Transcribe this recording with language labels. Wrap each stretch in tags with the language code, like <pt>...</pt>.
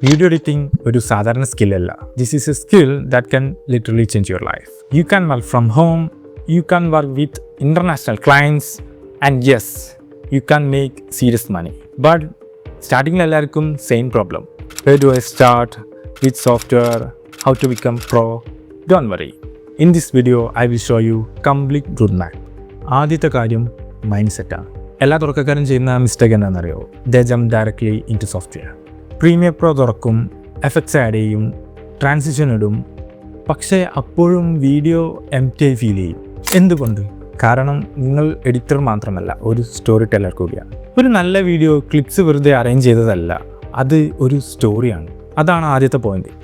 <ml>Video editing ഒരു സാധാരണ സ്കില്ലല്ല.</ml> <en>This is a skill that can literally change your life. You can work from home, you can work with international clients, and yes, you can make serious money. But starting</en> <ml>എല്ലാവർക്കും</ml> <en>same problem. Where do I start? Which software? How to become pro? Don't worry. In this video, I will show you complete roadmap.</en> <ml>ആദ്യത്തെ കാര്യം mind സെറ്റാണ്. എല്ലാ തുറക്കക്കാരും ചെയ്യുന്ന mistake എന്താണെന്നറിയോ?</ml> <en>They jump directly into software.</en> <ml>Premier pro തുറക്കും, effects add ചെയ്യും, transition ഇടും, പക്ഷേ അപ്പോഴും വീഡിയോ എംപ്റ്റി ഫീൽ ചെയ്യും. എന്തുകൊണ്ട്? കാരണം നിങ്ങൾ എഡിറ്റർ മാത്രമല്ല, ഒരു സ്റ്റോറി ടെല്ലർ കൂടിയാണ്. ഒരു നല്ല വീഡിയോ ക്ലിപ്സ് വെറുതെ അറേഞ്ച് ചെയ്തതല്ല, അത് ഒരു സ്റ്റോറിയാണ്. അതാണ് ആദ്യത്തെ പോയിന്റ്.</ml>